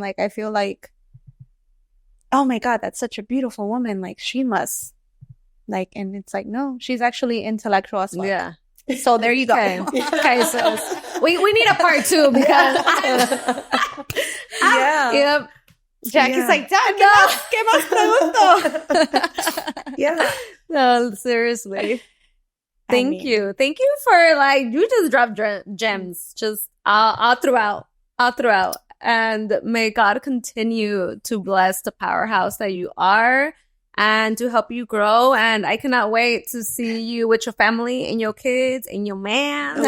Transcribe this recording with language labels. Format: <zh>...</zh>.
<en>Like, I feel like, oh my God, that's such a beautiful woman. Like, she must, like, and it's like, no, she's actually intellectual as well. Yeah. So there you go. Okay, so we need a part 2 because Yeah. yep. Jackie's Yeah. like, Dad,</en> <es>¿qué más pregunto?</es> <en>Yeah. No, seriously. I Thank mean- you. Thank you for, like, you just dropped gems just all throughout. And may God continue to bless the powerhouse that you are and to help you grow. And I cannot wait to see you with your family and your kids and your man.</en>